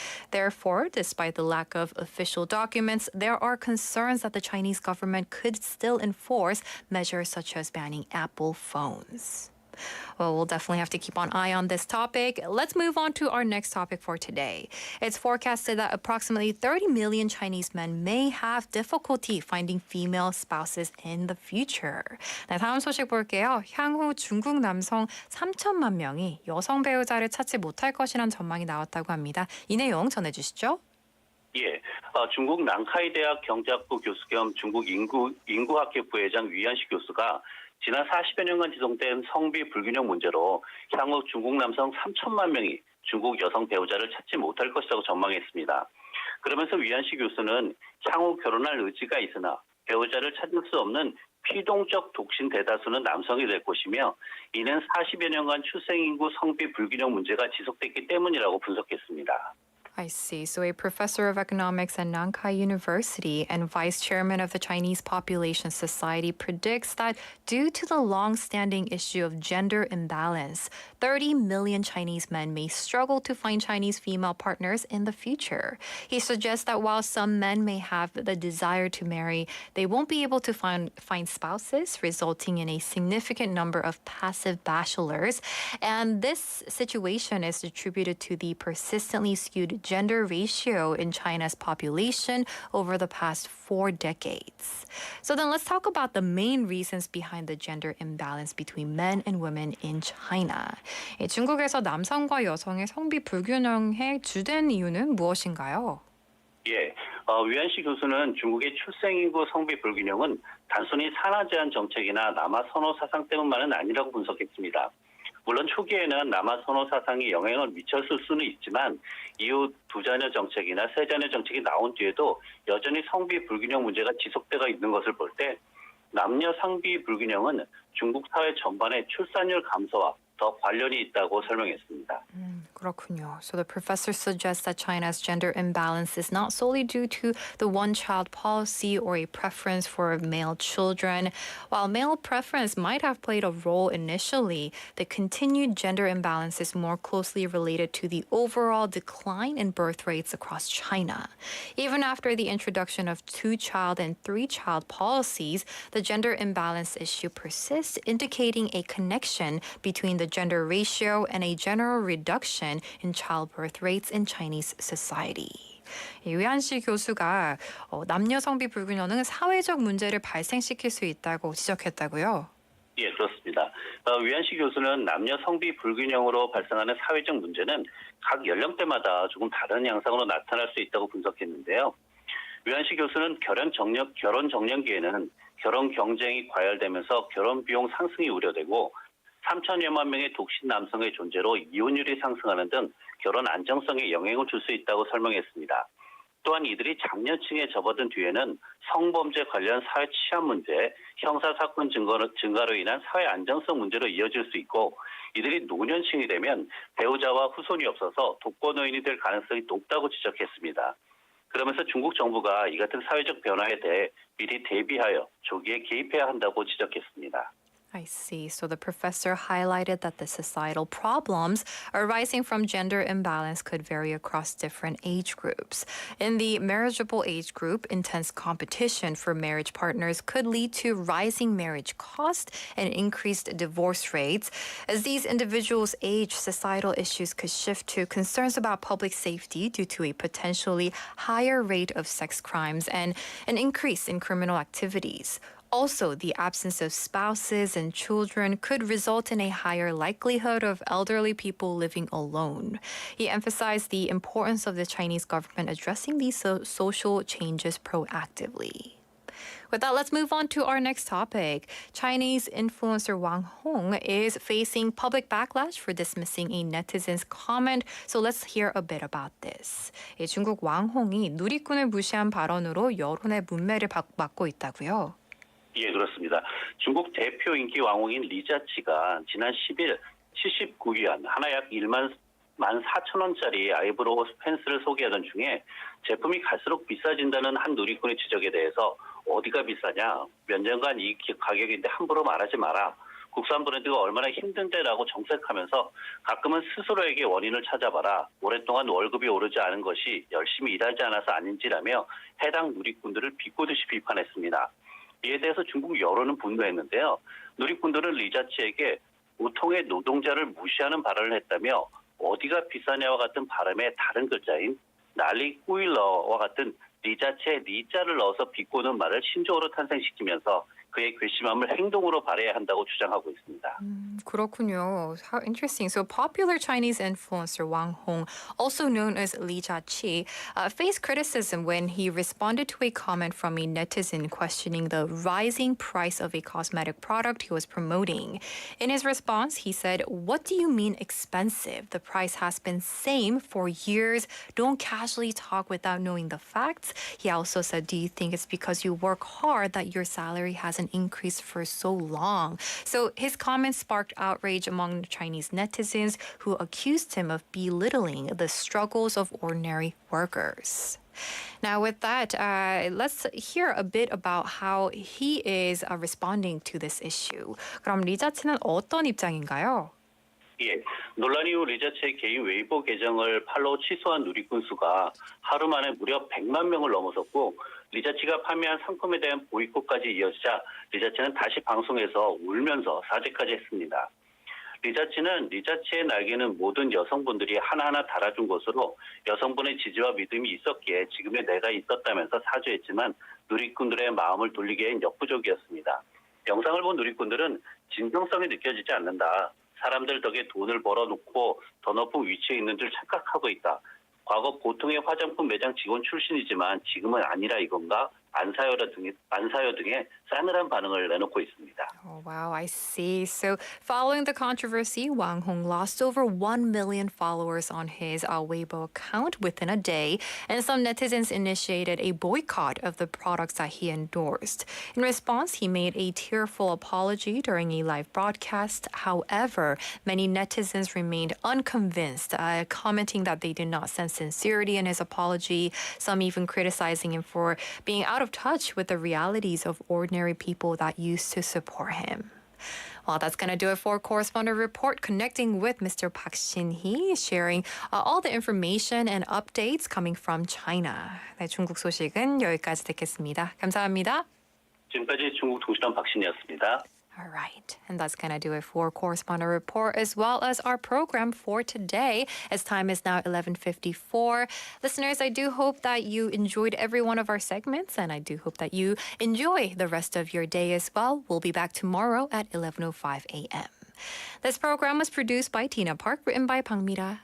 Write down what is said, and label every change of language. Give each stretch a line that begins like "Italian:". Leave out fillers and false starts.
English: Therefore, despite the lack of official documents, there are concerns that the Chinese government could still enforce measures such as banning Apple phones. Well, we'll definitely have to keep an eye on this topic. Let's move on to our next topic for today. It's forecasted that approximately 30 million Chinese men may have difficulty finding female spouses in the future.
Korean: 네, 다음 소식 볼게요. 향후 중국 남성 3천만 명이 여성 배우자를 찾지 못할 것이란 전망이 나왔다고 합니다. 이 내용 전해주시죠. 예, 중국 낭카이 대학 경제학부 교수 겸 중국 인구학회 부회장 위안시 교수가 지난 40여 년간 지속된 성비 불균형 문제로 향후 중국 남성 3천만 명이 중국 여성 배우자를 찾지 못할 것이라고 전망했습니다. 그러면서 위안시 교수는 향후 결혼할 의지가 있으나 배우자를 찾을 수 없는 피동적 독신 대다수는 남성이 될 것이며 이는 40여 년간 출생인구 성비 불균형 문제가 지속됐기 때문이라고 분석했습니다.
English: I see. So a professor of economics at Nankai University and vice chairman of the Chinese Population Society predicts that due to the long-standing issue of gender imbalance, 30 million Chinese men may struggle to find Chinese female partners in the future. He suggests that while some men may have the desire to marry, they won't be able to find spouses, resulting in a significant number of passive bachelors. And this situation is attributed to the persistently skewed gender ratio in China's population over the past 4 decades. So then let's talk about the main reasons behind the gender imbalance between men and women in China.
Korean: 중국에서 남성과 여성의 성비 불균형의 주된 이유는 무엇인가요? 예, 위안시 교수는 중국의 출생인구 성비 불균형은 단순히 산하 제한 정책이나 남아 선호 사상 때문만은 아니라고 분석했습니다. 물론 초기에는 남아 선호 사상이 영향을 미쳤을 수는 있지만 이후 2자녀 정책이나 3자녀 정책이 나온 뒤에도 여전히 성비 불균형 문제가 지속되고 있는 것을 볼 때 남녀 성비 불균형은 중국 사회 전반의 출산율 감소와 더 관련이 있다고 설명했습니다. 그렇군요.
English: So the professor suggests that China's gender imbalance is not solely due to the one-child policy or a preference for male children. While male preference might have played a role initially, the continued gender imbalance is more closely related to the overall decline in birth rates across China. Even after the introduction of 2-child and 3-child policies, the gender imbalance issue persists, indicating a connection between the gender ratio and a general reduction in childbirth rates in Chinese society.
Korean: 위안시 교수가 남녀 성비 불균형은 사회적 문제를 발생시킬 수 있다고 지적했다고요? 예, 그렇습니다. 위안시 교수는 남녀 성비 불균형으로 발생하는 사회적 문제는 각 연령대마다 조금 다른 양상으로 나타날 수 있다고 분석했는데요. 위안시 교수는 결혼 정년기에는 결혼 경쟁이 과열되면서 결혼 비용 상승이 우려되고 3천여만 명의 독신 남성의 존재로 이혼율이 상승하는 등 결혼 안정성에 영향을 줄 수 있다고 설명했습니다. 또한 이들이 장년층에 접어든 뒤에는 성범죄 관련 사회 치안 문제, 형사사건 증가로 인한 사회 안정성 문제로 이어질 수 있고 이들이 노년층이 되면 배우자와 후손이 없어서 독거노인이 될 가능성이 높다고 지적했습니다. 그러면서 중국 정부가 이 같은 사회적 변화에 대해 미리 대비하여 조기에 개입해야 한다고 지적했습니다.
English: I see. So the professor highlighted that the societal problems arising from gender imbalance could vary across different age groups. In the marriageable age group, intense competition for marriage partners could lead to rising marriage costs and increased divorce rates. As these individuals age, societal issues could shift to concerns about public safety due to a potentially higher rate of sex crimes and an increase in criminal activities. Also, the absence of spouses and children could result in a higher likelihood of elderly people living alone. He emphasized the importance of the Chinese government addressing these social changes proactively. With that, let's move on to our next topic. Chinese influencer Wang Hong is facing public backlash for dismissing a netizen's comment. So let's hear a bit about this.
Korean: 중국 왕홍이 누리꾼을 무시한 발언으로 여론의 문매를 받고 있다고요? 예, 그렇습니다. 중국 대표 인기 왕홍인 리자치가 지난 10일 79위안, 하나 약 14,000원짜리 아이브로우 펜슬을 소개하던 중에 제품이 갈수록 비싸진다는 한 누리꾼의 지적에 대해서 어디가 비싸냐, 몇 년간 이 가격인데 함부로 말하지 마라, 국산 브랜드가 얼마나 힘든데라고 정색하면서 가끔은 스스로에게 원인을 찾아봐라, 오랫동안 월급이 오르지 않은 것이 열심히 일하지 않아서 아닌지라며 해당 누리꾼들을 비꼬듯이 비판했습니다. 이에 대해서 중국 여론은 분노했는데요. 누리꾼들은 리자치에게 보통의 노동자를 무시하는 발언을 했다며 어디가 비싸냐와 같은 발음의 다른 글자인 날리 꾸일러와 같은 리자치의 리자를 넣어서 비꼬는 말을 신조어로 탄생시키면서 그의 괘씸함을 행동으로 발휘해야 한다고 주장하고 있습니다. 그렇군요.
English: How interesting. So popular Chinese influencer Wang Hong, also known as Li Jiaqi, faced criticism when he responded to a comment from a netizen questioning the rising price of a cosmetic product he was promoting. In his response, he said, "What do you mean expensive? The price has been same for years. Don't casually talk without knowing the facts." He also said, "Do you think it's because you work hard that your salary hasn't increased for so long?" So his comments sparked outrage among Chinese netizens who accused him of belittling the struggles of ordinary workers. Now, with that, let's hear a bit about how he is responding to this issue.
Korean: 그럼 리자치는 어떤 입장인가요? 예, 논란 이후 리자체의 개인 웨이보 계정을 팔로우 취소한 누리꾼 수가 하루 만에 무려 100만 명을 넘어섰고 리자치가 판매한 상품에 대한 보이콧까지 이어지자 리자치는 다시 방송에서 울면서 사죄까지 했습니다. 리자치는 리자치의 날개는 모든 여성분들이 하나하나 달아준 것으로 여성분의 지지와 믿음이 있었기에 지금의 내가 있었다면서 사죄했지만 누리꾼들의 마음을 돌리기엔 역부족이었습니다. 영상을 본 누리꾼들은 진정성이 느껴지지 않는다. 사람들 덕에 돈을 벌어놓고 더 높은 위치에 있는 줄 착각하고 있다. 과거 보통의 화장품 매장 직원 출신이지만 지금은 아니라 이건가? 안 사요 등의 싸늘한 반응을 내놓고 있습니다.
English: Oh, wow, I see. So following the controversy, Wang Hong lost over 1 million followers on his Weibo account within a day, and some netizens initiated a boycott of the products that he endorsed. In response, he made a tearful apology during a live broadcast. However, many netizens remained unconvinced, commenting that they did not sense sincerity in his apology, some even criticizing him for being out of touch with the realities of ordinary people that used to support him. Well, that's going to do it for Correspondent Report, connecting with Mr. Park Shin-hee, sharing all the information and updates coming from China.
Korean: 네, 중국 소식은 여기까지 듣겠습니다. 감사합니다. 지금까지 중국 통신원 박신이었습니다.
English: All right, and that's going to do it for Correspondent Report as well as our program for today, as time is now 11:54. Listeners, I do hope that you enjoyed every one of our segments, and I do hope that you enjoy the rest of your day as well. We'll be back tomorrow at 11:05 a.m. This program was produced by Tina Park, written by Pang Mira.